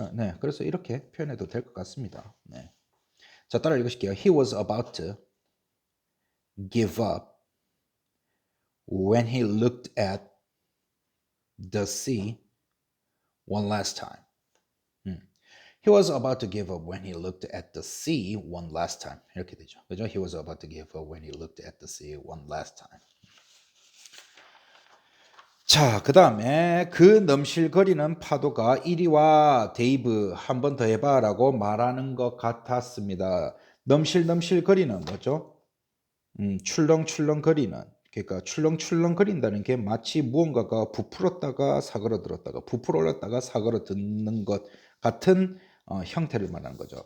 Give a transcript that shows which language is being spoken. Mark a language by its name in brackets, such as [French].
[Korean] 네, 그래서 이렇게 표현해도 될 것 같습니다. 네. 자, 따라 읽으실게요. [English] He was about to give up when he looked at the sea one last time. He was about to give up when he looked at the sea one last time. [Korean] 이렇게 되죠. 그죠? [English] He was about to give up when he looked at the sea one last time. [Korean] 자, 그 다음에 그 넘실거리는 파도가 이리 와 데이브 한 번 더 해봐 라고 말하는 것 같았습니다. 넘실거리는 뭐죠? 출렁출렁거리는, 그러니까 출렁출렁거린다는 게 마치 무언가가 부풀었다가 사그러들었다가 부풀어올랐다가 사그러드는 것 같은 형태를 말하는 거죠.